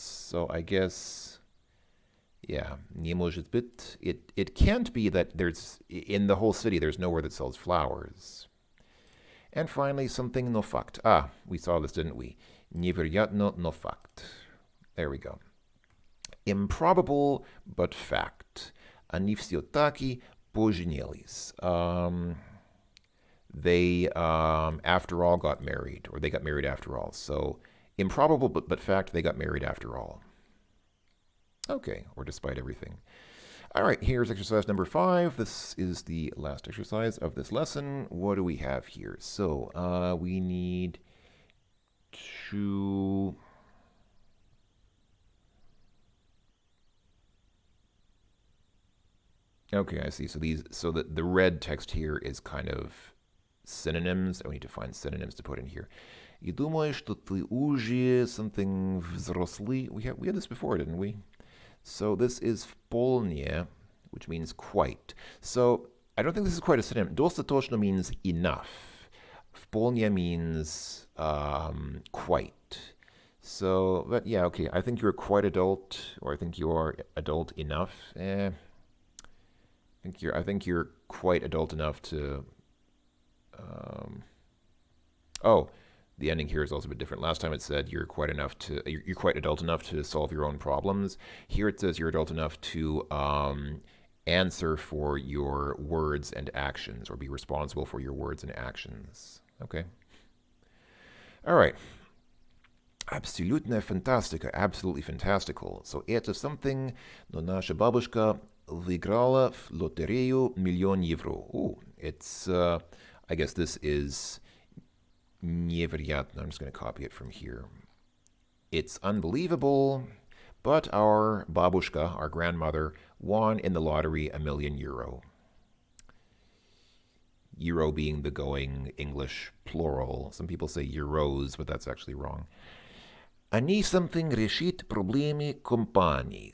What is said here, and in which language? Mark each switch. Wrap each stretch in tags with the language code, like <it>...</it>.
<en>So I guess, yeah,</en> <ru>не может быть.</ru> <en>It can't be that there's, in the whole city, there's nowhere that sells flowers. And finally, something no fact. We saw this, didn't we?</en> <ru>Невероятно no fact.</ru> <en>There we go. Improbable, but fact.</en> <ru>Они все-таки поженились.</ru> <en>They, after all, got married, or they got married after all. So, improbable, but fact, they got married after all. Okay, or despite everything. All right, here's exercise number 5. This is the last exercise of this lesson. What do we have here? So, we need to... Okay, I see. So the red text here is kind of synonyms. I need to find synonyms to put in here.</en> <ru>Я думаю, что ты уже something взрослый.</ru> <en>We had this before, didn't we? So this is вполне, which means quite. So I don't think this is quite a synonym. Достаточно means enough. Вполне means quite. So, but yeah, okay. I think you're quite adult, or I think you are adult enough. I think you're quite adult enough to. The ending here is also a bit different. Last time it said you're quite adult enough to solve your own problems. Here it says you're adult enough to answer for your words and actions, or be responsible for your words and actions. Okay. All right.</en> <ru>Абсолютная фантастика,</ru> <en>absolutely fantastical.</en> <ru>So это something, но наша бабушка выиграла в лотерею €1 000 000.</ru> <en>Ooh, it's, I guess this is невероятно. I'm just going to copy it from here. It's unbelievable, but our babushka, our grandmother, won in the lottery €1 million. euro being the going English plural. Some people say euros, but that's actually wrong.</en> <ru>Они something решит проблемы компании.</ru>